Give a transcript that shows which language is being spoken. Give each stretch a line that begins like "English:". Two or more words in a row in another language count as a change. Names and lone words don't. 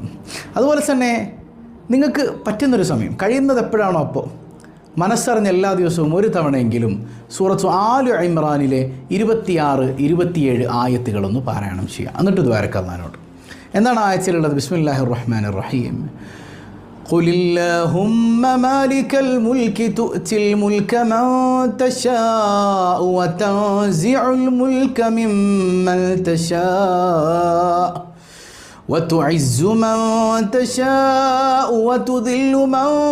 Malayalam: അതുപോലെ തന്നെ നിങ്ങൾക്ക് പറ്റുന്നൊരു സമയം, കഴിയുന്നത് എപ്പോഴാണോ അപ്പോൾ മനസ്സറിഞ്ഞ് എല്ലാ ദിവസവും ഒരു തവണയെങ്കിലും സൂറത്ത് ആലു ഇമ്രാനിലെ 26, 27 ആയത്തുകളൊന്ന് പാരായണം ചെയ്യുക. എന്നിട്ട് ദ്വാരക്ക അല്ലാഹുവിനോട്. എന്താണ് ആയത്തിലുള്ളത്?
Arabic: بسم الله الرحمن الرحيم. قل اللهم مالك الملك تؤتي الملك من تشاء وتنزع الملك ممن تشاء وتعز من تشاء وتذل من